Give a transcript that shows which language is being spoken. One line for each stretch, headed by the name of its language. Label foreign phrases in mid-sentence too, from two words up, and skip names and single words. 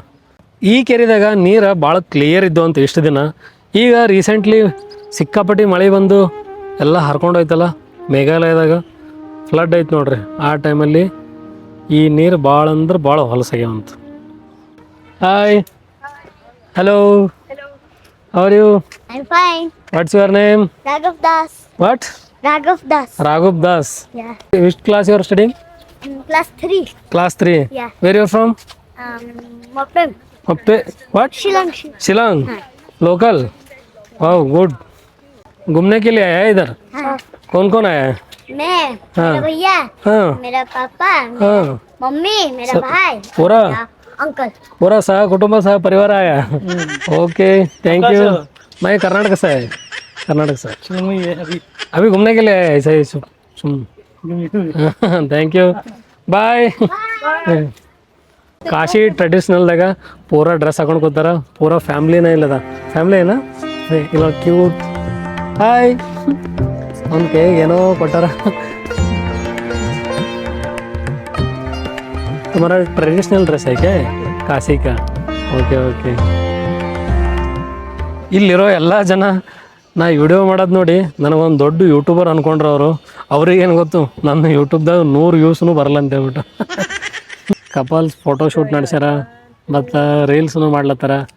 Kannada: ಈ ಕೆರೆದಾಗ ನೀರು ಭಾಳ ಕ್ಲಿಯರ್ ಇದ್ದು ಅಂತ ಇಷ್ಟು ದಿನ. ಈಗ ರೀಸೆಂಟ್ಲಿ ಸಿಕ್ಕಾಪಟ್ಟಿ ಮಳೆ ಬಂದು ಎಲ್ಲ ಹರ್ಕೊಂಡೋಯ್ತಲ್ಲ ಮೇಘಾಲಯದಾಗ. ಫ್ಲಡ್ ಐತೆ ನೋಡ್ರಿ. ಆ ಟೈಮಲ್ಲಿ ಈ ನೀರು ಭಾಳ ಅಂದ್ರೆ ಭಾಳ ಹೊಲಸಾಗ್ಯಾವಂತ.
English: Hi. Hello. How are you? I'm fine. What's your name? Raghav Das. What? Raghav Das. Raghav Das. Yeah. Which class you are studying? Class 3. Class 3. Yeah. Where you from? Mopem. Hoppe. What? Shillong.
Hindi: शिलोंग. लोकल. वाह गुड. घूमने के लिए आया है इधर. हाँ. कौन कौन आया है? मैं, हाँ. मेरा भैया, हाँ मेरा पापा, हाँ मम्मी, मेरा सब- भाई, पूरा मेरा अंकल. पूरा सह कुटुंब सह परिवार आया.
English: okay thank you.
Hindi: मैं कर्नाटक से है. कर्नाटक से. अभी घूमने के लिए आया है ऐसा ही
English: thank you bye.
Kannada: ಕಾಶಿ ಟ್ರೆಡಿಷ್ನಲ್ದಾಗ ಪೂರಾ ಡ್ರೆಸ್ ಹಾಕೊಂಡು ಕೂತಾರ. ಪೂರಾ ಫ್ಯಾಮ್ಲಿನೇ ಇಲ್ಲದ. ಫ್ಯಾಮ್ಲಿ ಏನಾ ಇಲ್ಲ ಕ್ಯೂಟ್. ಹಾಯ್ ಅವ್ನ ಕೈಗೆ ಏನೋ ಕೊಟ್ಟಾರ.
Hindi: तुम्हारा
English: traditional dress
Hindi: है क्या काशी का?
English: okay okay.
Kannada: ಇಲ್ಲಿರೋ ಎಲ್ಲ ಜನ ನಾ ವಿಡಿಯೋ ಮಾಡೋದು ನೋಡಿ ನನಗೊಂದು ದೊಡ್ಡ ಯೂಟ್ಯೂಬರ್ ಅಂದ್ಕೊಂಡ್ರು ಅವರು. ಅವ್ರಿಗೇನು ಗೊತ್ತು ನನ್ನ ಯೂಟ್ಯೂಬ್ದಾಗ 100 ವ್ಯೂಸ್ನು ಬರಲ್ಲ ಅಂತ ಹೇಳ್ಬಿಟ್ಟು.
English: couples photo shoot
Kannada: ನಡೆಸ್ಯಾರ ಮತ್ತು ರೀಲ್ಸ್ನು ಮಾಡ್ಲತ್ತಾರ.